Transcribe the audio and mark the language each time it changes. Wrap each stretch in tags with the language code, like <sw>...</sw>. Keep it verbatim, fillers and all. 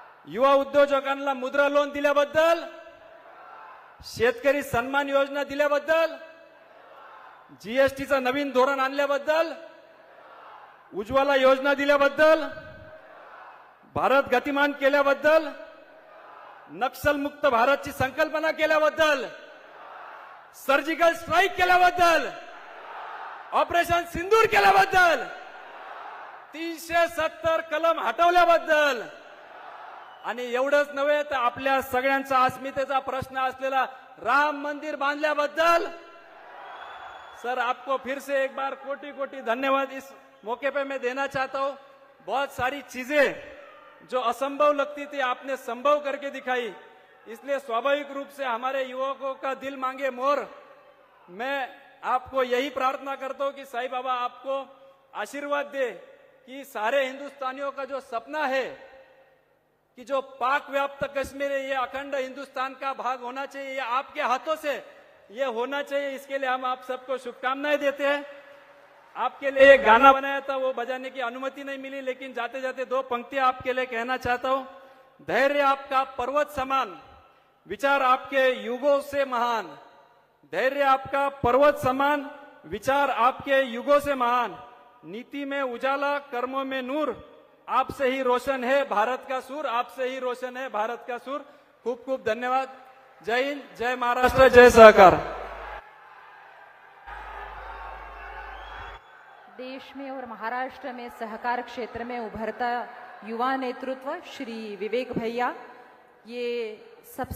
<mr>युवा उद्योजकांना मुद्रा लोन दिल्याबद्दल, शेतकरी सन्मान योजना दिल्याबद्दल, जीएसटीचं नवीन धोरण आणल्याबद्दल, उज्ज्वला योजना दिल्याबद्दल, भारत गतिमान केल्याबद्दल, नक्षलमुक्त भारतची संकल्पना केल्याबद्दल, सर्जिकल स्ट्राईक केल्याबद्दल, ऑपरेशन सिंदूर केल्याबद्दल, तीनशे सत्तर कलम हटवल्याबद्दल. आणि एवढंच नव्हे तर आपल्या सगळ्यांचा अस्मितेचा प्रश्न असलेला राम मंदिर बांधल्याबद्दल सर</mr> <hi>आपको फिर से एक बार कोटी कोटी धन्यवाद इस मौके पे मैं देना चाहता हूँ. बहुत सारी चीजें जो असंभव लगती थी आपने संभव करके दिखाई, इसलिए स्वाभाविक रूप से हमारे युवकों का दिल मांगे मोर. मैं आपको यही प्रार्थना करता हूँ कि साईं बाबा आपको आशीर्वाद दे कि सारे हिंदुस्तानियों का जो सपना है कि जो पाक व्याप्त कश्मीर है ये अखंड हिंदुस्तान का भाग होना चाहिए, ये आपके हाथों से ये होना चाहिए. इसके लिए हम आप सबको शुभकामनाएं देते हैं. आपके लिए एक गाना बनाया था, वो बजाने की अनुमति नहीं मिली, लेकिन जाते जाते दो पंक्तियां आपके लिए कहना चाहता हूं. धैर्य आपका पर्वत समान, विचार आपके युगों से महान. धैर्य आपका पर्वत समान, विचार आपके युगों से महान. नीति में उजाला, कर्मों में नूर, आपसे ही रोशन है भारत का सूर, आपसे ही रोशन है भारत का सूर.</hi> <mr>खूप खूप धन्यवाद. जय हिंद, जय महाराष्ट्र, जय सहकार.</mr> <hi>देश में और महाराष्ट्र में सहकार क्षेत्र में उभरता युवा नेतृत्व श्री विवेक भैया, ये सबसे</hi>